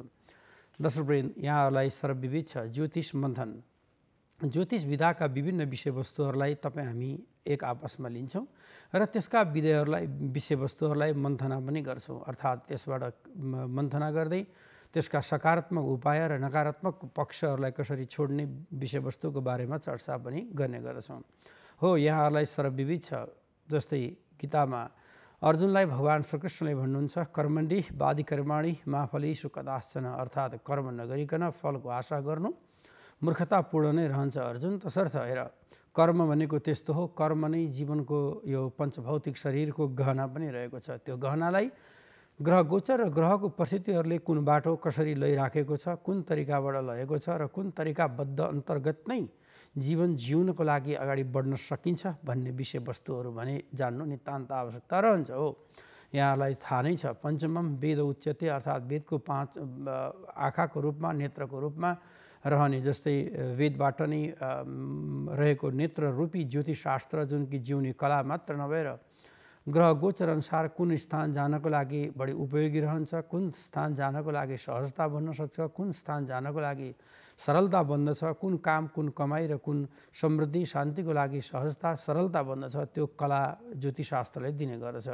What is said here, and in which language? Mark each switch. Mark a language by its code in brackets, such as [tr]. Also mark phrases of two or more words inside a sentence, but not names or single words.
[ne] दर्शकवृन्द, यहाँहरूलाई सर्वविदित छ ज्योतिष मन्थन ज्योतिष विधाका विभिन्न विषयवस्तुहरूलाई हामी एक आपसमा लिन्छौँ र त्यसका विषयवस्तुहरूलाई मन्थना पनि गर्छौँ। अर्थात् त्यसबाट मन्थना गर्दै त्यसका सकारात्मक उपाय र नकारात्मक पक्षहरूलाई कसरी छोड्ने विषयवस्तुको बारेमा चर्चा पनि गर्ने गर्छौँ। हो, यहाँहरूलाई सर्वविदित छ, जस्तै गीतामा अर्जुनलाई भगवान श्रीकृष्णले भन्नुहुन्छ, [sa] कर्मण्डी बादी कर्माणी मा फलेषु कदाश्चन, [ne] अर्थात् कर्म नगरिकन फलको आशा गर्नु मूर्खतापूर्ण नै रहन्छ अर्जुन। तसर्थ हेर, कर्म भनेको त्यस्तो हो, कर्म नै जीवनको यो पञ्चभौतिक शरीरको गहना पनि रहेको छ। त्यो गहनालाई ग्रह गोचर र ग्रहको परिस्थितिहरूले कुन बाटो कसरी लैराखेको छ, कुन तरिकाबाट लगेको छ र कुन तरिकाबद्ध अन्तर्गत नै जीवन जिउनको लागि अगाडि बढ्न सकिन्छ भन्ने विषयवस्तुहरू भने जान्नु नितान्त आवश्यकता रहन्छ। हो, यहाँलाई थाहा नै छ, [sa] पञ्चमम वेद उच्यते, [ne] अर्थात् वेदको 5 आँखाको रूपमा, नेत्रको रूपमा रहने, जस्तै वेदबाट नै रहेको नेत्र रूपी ज्योतिषशास्त्र जुन कि जिउने कला मात्र नभएर ग्रह गोचर अनुसार कुन स्थान जानको लागि बढी उपयोगी रहन्छ, कुन स्थान जानको लागि सहजता बन्न सक्छ, कुन स्थान जानको लागि सरलता बन्दछ, कुन काम, कुन कमाई र कुन समृद्धि शान्तिको लागि सहजता सरलता बन्दछ, त्यो कला ज्योतिषशास्त्रले दिने गर्दछ।